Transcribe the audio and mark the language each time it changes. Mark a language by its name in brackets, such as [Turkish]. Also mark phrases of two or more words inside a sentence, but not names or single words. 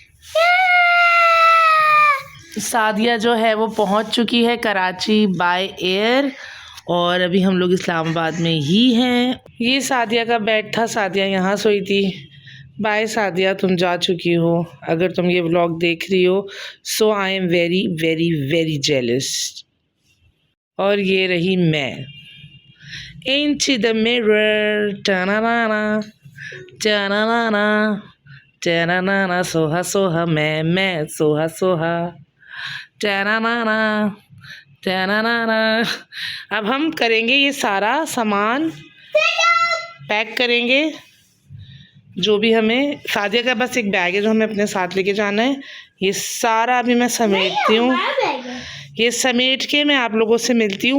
[Hindi] सादिया जो है वो पहुँच चुकी है कराची [English] by air [Hindi] और अभी हम लोग इस्लामाबाद में ही हैं। ये सादिया का बेड था, सादिया यहाँ सोई थी। बाय सादिया, तुम जा चुकी हो। अगर तुम ये व्लॉग देख रही हो [English] so I am very very very jealous. और ये रही मैं। Into the mirror, ta-na-na-na, ta-na-na-na, ta-na-na-na, [Hindi] सोहा सोहा मैं सोहा सोहा, ta-na-na-na, ta-na-na-na। अब हम करेंगे ये सारा सामान पैक करेंगे, जो भी हमें। सादिया का बस एक बैग है जो हमें अपने साथ लेके जाना है। ये सारा अभी मैं समेटती हूँ। ये समेट के मैं आप लोगों से मिलती हूँ।